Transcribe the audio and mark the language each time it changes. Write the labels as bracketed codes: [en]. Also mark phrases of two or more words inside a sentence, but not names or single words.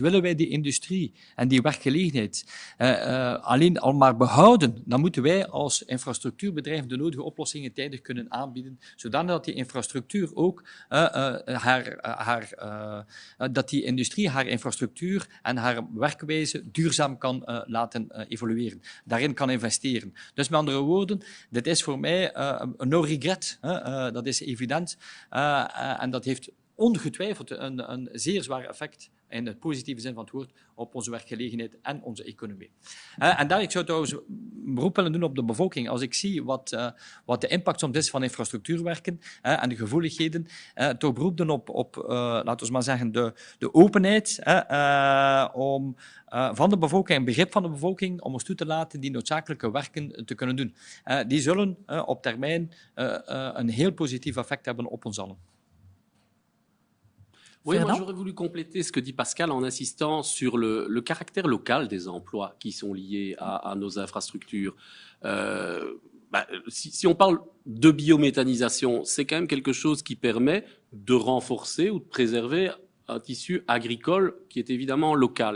[nl] Willen wij die industrie en die werkgelegenheid alleen al maar behouden, dan moeten wij als infrastructuurbedrijf de nodige oplossingen tijdig kunnen aanbieden, zodat die infrastructuur ook dat die industrie haar infrastructuur en haar werkwijze duurzaam kan laten evolueren, daarin kan investeren. Dus met andere woorden, dit is voor mij een [en] no regret, [nl] dat is evident, en dat heeft ongetwijfeld een zeer zwaar effect in de positieve zin van het woord, op onze werkgelegenheid en onze economie. En daar, ik zou trouwens een beroep willen doen op de bevolking. Als ik zie wat de impact soms is van infrastructuurwerken en de gevoeligheden, toch beroep doen op laten we maar zeggen, de openheid van de bevolking, een begrip van de bevolking, om ons toe te laten die noodzakelijke werken te kunnen doen. Die zullen op termijn een heel positief effect hebben op ons allen. [fr] Oui, moi j'aurais voulu compléter ce que dit Pascal en insistant sur le caractère local des emplois qui sont liés à nos infrastructures. Si on parle de biométhanisation, c'est quand même quelque chose qui permet de renforcer ou de préserver un tissu agricole qui est évidemment local.